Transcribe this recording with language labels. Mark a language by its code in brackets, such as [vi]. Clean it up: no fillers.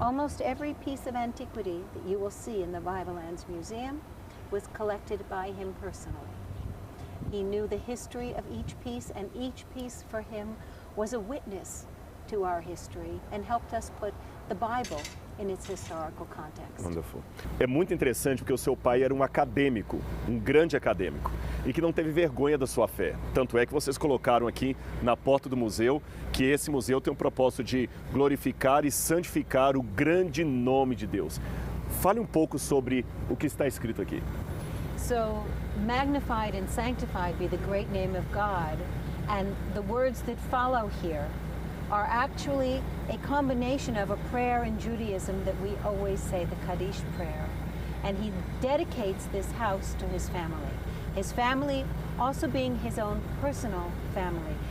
[en] Almost every piece of antiquity that you will see in the Bible Lands Museum was collected by him personally. He knew the history of each piece, and each piece for him was a witness to our history and helped us put the Bible in its historical context. Wonderful. [pt] É muito interessante porque o seu pai era um acadêmico, um grande acadêmico, e que não teve vergonha da sua fé. Tanto é que vocês colocaram aqui na porta do museu que esse museu tem o propósito de glorificar e santificar o grande nome de Deus. Fale um pouco sobre o que está escrito aqui. [en] So, magnified and sanctified be the great name of God, and the words that follow here are actually a combination of a prayer in Judaism that we always say, the Kaddish prayer. And he dedicates this house to his family. His family also being his own personal family.